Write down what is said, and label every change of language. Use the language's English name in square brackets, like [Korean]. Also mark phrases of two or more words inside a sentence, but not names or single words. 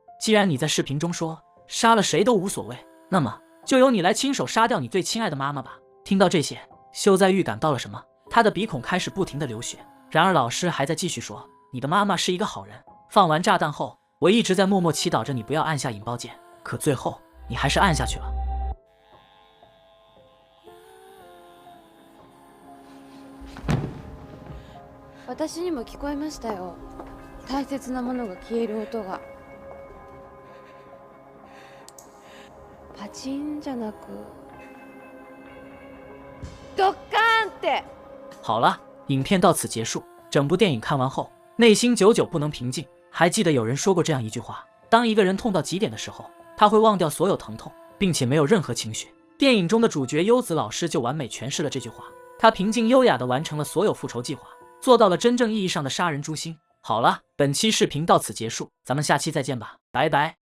[Chinese] 既然你在视频中说杀了谁都无所谓，那么就由你来亲手杀掉你最亲爱的妈妈吧。听到这些，修哉预感到了什么，他的鼻孔开始不停地流血。然而老师还在继续说，你的妈妈是一个好人，放完炸弹后，我一直在默默祈祷着你不要按下引爆键，可最后你还是按下去了。 [Japanese] 私にも聞こえましたよ。大切なものが消える音が。パチンじゃなく、ドッカーンって。 [Chinese] 好了，影片到此结束。整部电影看完后，内心久久不能平静。还记得有人说过这样一句话：当一个人痛到极点的时候，他会忘掉所有疼痛，并且没有任何情绪。电影中的主角优子老师就完美诠释了这句话。他平静优雅地完成了所有复仇计划，做到了真正意义上的杀人诛心。好了，本期视频到此结束，咱们下期再见吧，拜拜。